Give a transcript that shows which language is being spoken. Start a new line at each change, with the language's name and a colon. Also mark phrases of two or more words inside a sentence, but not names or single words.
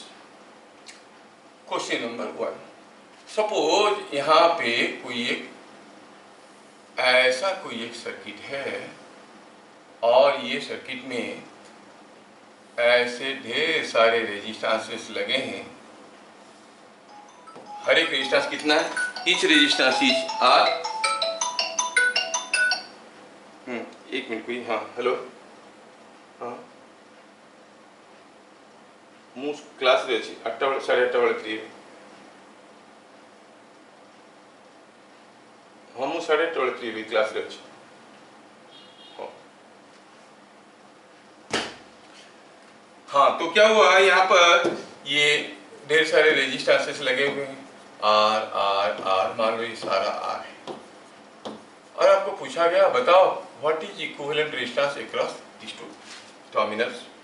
English: question number
Hindi: 1, सपोज यहाँ पे कोई एक सर्किट है और ये सर्किट में ऐसे ढेर सारे रेजिस्टेंसेस लगे हैं। हर एक रेजिस्टेंस कितना है?
English: each resistance is R.
Hindi: एक मिनट कोई, हाँ हेलो, हाँ
Odia: ମୁଁ କ୍ଲାସ୍ରେ ଅଛି, 8ଟା ବେଳେ 8:30 ବେଳେ ଫ୍ରି ହେବି। हाँ ମୁଁ 8:30 ବେଳେ ଫ୍ରି ହେବି, କ୍ଲାସ୍‌ରେ ଅଛି।
Hindi: हाँ, तो क्या हुआ यहाँ पर, ये ढेर सारे रेजिस्टेंसेस लगे हुए हैं, आर आर आर, मान लो ये सारा आर है, और आपको पूछा गया बताओ
English: what is equivalent resistance across these two terminals.